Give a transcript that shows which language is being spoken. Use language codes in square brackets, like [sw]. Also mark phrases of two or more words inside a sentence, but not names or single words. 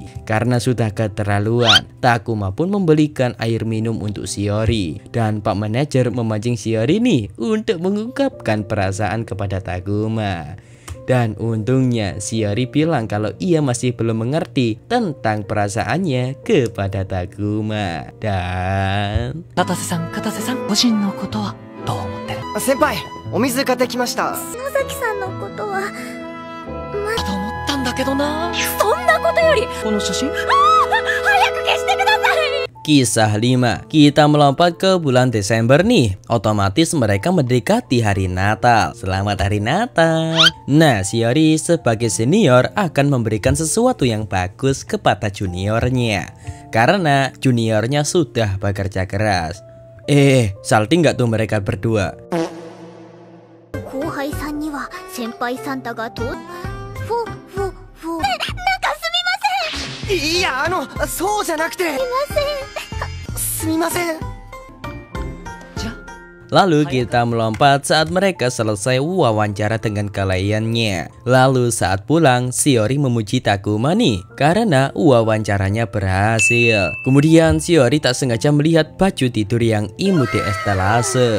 [id] Karena sudah keterlaluan, Takuma pun membelikan air minum untuk Shiori. Dan Pak Manajer memancing Shiori nih untuk mengungkapkan perasaan kepada Takuma. Dan untungnya Shiori bilang kalau ia masih belum mengerti tentang perasaannya kepada Takuma. Dan [ja] 片瀬さん個人のことはどう思ってる？先輩お水買ってきました。野崎さんのことはと思ったんだけどな。そんなことよりこの写真？早く消してください。 [id] Kisah 5, kita melompat ke bulan Desember nih. Otomatis mereka mendekati hari Natal. Selamat hari Natal. Nah, Shiori sebagai senior akan memberikan sesuatu yang bagus kepada juniornya. Karena juniornya sudah bekerja keras. Salting nggak tuh mereka berdua? [ja] 後輩さんには先輩サンタがフォいや、そうじゃなくて。すみません。 [id] Lalu kita melompat saat mereka selesai wawancara dengan kliennya. Lalu saat pulang, Shiori memuji Takuma nih karena wawancaranya berhasil. Kemudian Shiori tak sengaja melihat baju tidur yang imut di estalase.